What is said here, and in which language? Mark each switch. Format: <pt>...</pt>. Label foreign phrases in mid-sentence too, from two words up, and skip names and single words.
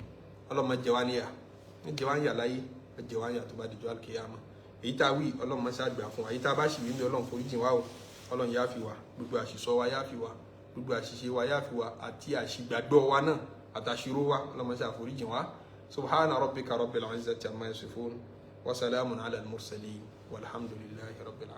<yo>Ọlọ́run má jẹ wá níyà má jẹ wá níyà láyé má jẹ wá níyà tó bá dijọ́ al-qiyamah. Èyí tá wí Ọlọ́run má ṣàgbà fún wa èyí tá bá ṣì wí ní Ọlọ́run foríjìn wá o Ọlọ́run yá fi wá gbogbo àṣìṣọ́ wa yá fi wá gbogbo àṣìṣe wa yá fi wá àti àṣìgbàgbọ́ wa náà àtàṣírò wa Ọlọ́run má ṣàforíjìn wá.</yo> <ar>سبحان ربك رب العزة عما يصفون وسلام على المرسلين والحمد لله رب العالمين.</ar>